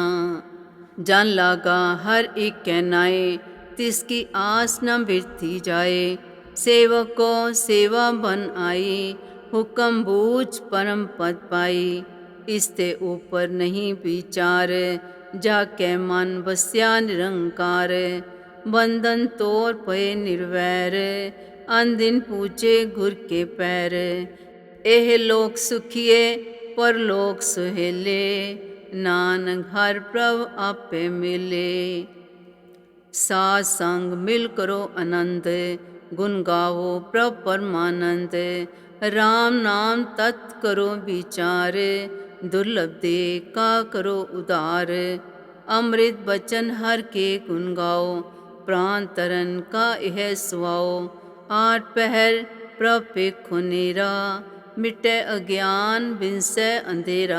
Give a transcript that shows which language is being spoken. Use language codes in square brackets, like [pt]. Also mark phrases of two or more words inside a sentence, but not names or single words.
[pa] ਜਨ ਲਾਗਾ ਹਰ ਏਕ ਕੈ ਨਾਏ, ਤਿਸਕੀ ਆਸ ਨ ਬਿਰਥੀ ਜਾਏ। ਸੇਵਕ ਕੋ ਸੇਵਾ ਬਨ ਆਈ, ਹੁਕਮ ਬੂਝ ਪਰਮ ਪਦ ਪਾਈ। ਇਸਤੇ ਊਪਰ ਨਹੀਂ ਵਿਚਾਰ, ਜਾਕੇ ਮਨ ਬਸਿਆ ਨਿਰੰਕਾਰ। ਬੰਧਨ ਤੋੜ ਪਏ ਨਿਰਵੈਰ, ਅਨਦਿਨ ਪੂਜੇ ਗੁਰ ਕੇ ਪੈਰ। ਏਹ ਲੋਕ ਸੁਖੀਏ ਪਰਲੋਕ ਸੁਹੇਲੇ, ਨਾਨਕ ਹਰ ਪ੍ਰਭ ਆਪੇ ਮਿਲੇ। ਸਾਧ ਸੰਗ ਮਿਲ ਕਰੋ ਆਨੰਦ, ਗੁਣ ਗਾਵੋ ਪ੍ਰਭ ਪਰਮਾਨੰਦ। ਰਾਮ ਨਾਮ ਤਤ ਕਰੋ ਵਿਚਾਰ, ਦੁਰਲਭ ਦੇ ਕਾ ਕਰੋ ਉਦਾਰ। ਅੰਮ੍ਰਿਤ ਬਚਨ ਹਰ ਕੇ ਗੁਣ ਗਾਓ, ਪ੍ਰਾਣ ਤਰਨ ਕਾ ਯਹ ਸੁਆਓ। ਆਠ ਪਹਰ ਪ੍ਰਭ ਪੇਖੋ ਨੇਰਾ, ਮਿਟੇ ਅਗਿਆਨ ਬਿਨਸੈ ਅੰਧੇਰਾ।